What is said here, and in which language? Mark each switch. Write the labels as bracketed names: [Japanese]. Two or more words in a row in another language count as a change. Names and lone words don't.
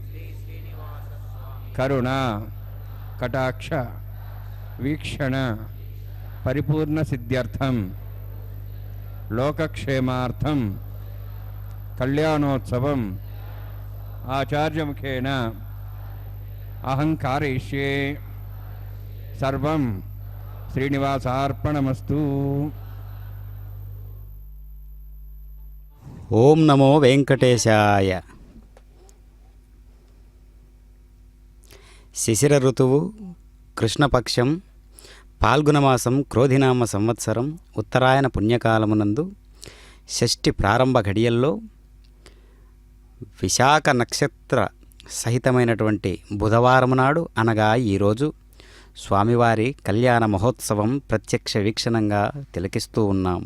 [Sanskrit] करुणा कटाक्ष वीक्षण परिपूर्ण सिद्ध्यर्थं लोकक्षेमार्थं कल्याणोत्सवम् आचार्यमुखेन अहं कारयिष्ये। सर्वं श्रीनिवासार्पणमस्तु। ఓం నమో వెంకటేశాయ. [Telugu] శిశిర ఋతువు, కృష్ణపక్షం, పాల్గుణమాసం, క్రోధినామ సంవత్సరం, ఉత్తరాయణ పుణ్యకాలమునందు షష్ఠి ప్రారంభ ఘడియల్లో విశాఖ నక్షత్ర సహితమైనటువంటి బుధవారం నాడు అనగా ఈరోజు స్వామివారి కళ్యాణ మహోత్సవం ప్రత్యక్ష వీక్షణంగా తిలకిస్తూ ఉన్నాము.